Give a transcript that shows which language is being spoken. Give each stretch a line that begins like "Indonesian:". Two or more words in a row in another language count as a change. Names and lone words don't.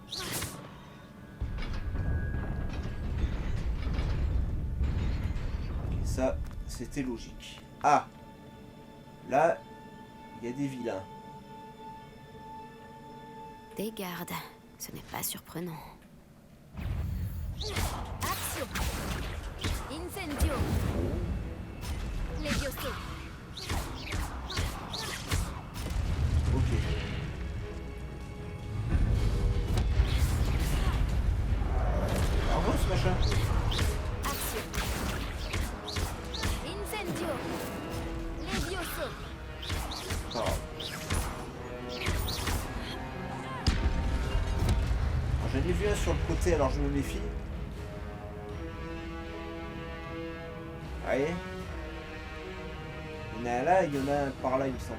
French: Ok, ça, c'était logique. Ah! Là, il y a des vilains. Des gardes, ce n'est pas surprenant. Action! Incendio! Levioso! Ok. Alors, ce machin. Action! Incendio! Levioso! Pas grave. Alors, j'en ai vu un sur le côté, alors je me méfie. Allez. Il y en a un là, il y en a un par là, il me semble.